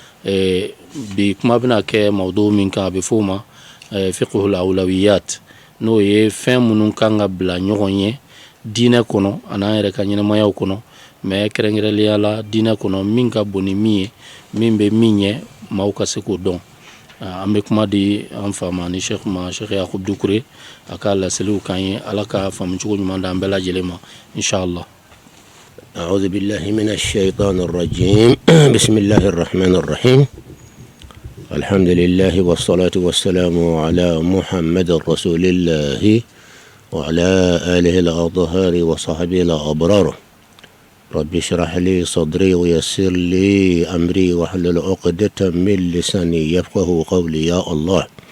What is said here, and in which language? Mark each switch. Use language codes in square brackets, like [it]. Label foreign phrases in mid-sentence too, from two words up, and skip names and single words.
[bm] bi kuma bɛna kɛ mawdu min kan a bɛ fɔ o ma [ar] فقه الأولويات [bm] n'o ye fɛn minnu kan ka bila ɲɔgɔn ye diinɛ kɔnɔ an'an yɛrɛ ka ɲɛnɛmayaw kɔnɔ mais kɛrɛnkɛrɛnnenya la diinɛ kɔnɔ min ka bon ni min ye min bɛ min ɲɛ maaw ka se k'o dɔn an bɛ kuma di an fa ma ni Sheikh Yakubu Dukure a ka laseliw kan ye Ala ka faamucogo ɲuman d'an bɛɛ lajɛlen ma inshallah. [ar] أعوذ بالله من الشيطان الرجيم بسم الله الرحمن الرحيم الحمد لله والصلاة والسلام على محمد رسول الله وعلى آله الأطهار وصحبه الأبرار رب اشرح لي صدري ويسر لي أمري واحلل عقدة من لساني يفقه قولي يا الله